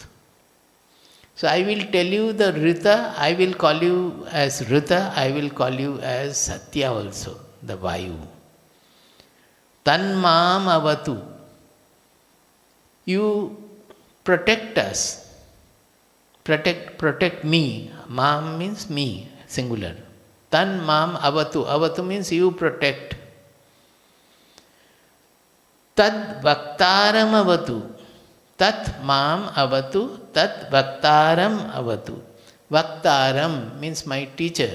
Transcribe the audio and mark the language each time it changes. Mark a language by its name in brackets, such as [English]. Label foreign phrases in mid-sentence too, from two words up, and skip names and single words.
[English] So I will tell you the Rita, I will call you as Rita, I will call you as Satya also, the Vayu. [Sanskrit] Tanmam avatu. [English] You protect us. Protect me. Mam means me, singular. [Sanskrit] Tanmam avatu. [English] Avatu means you protect. [Sanskrit] Tad vaktaram avatu. Tat mam avatu, tat vaktaram avatu. [English] Vaktaram means my teacher.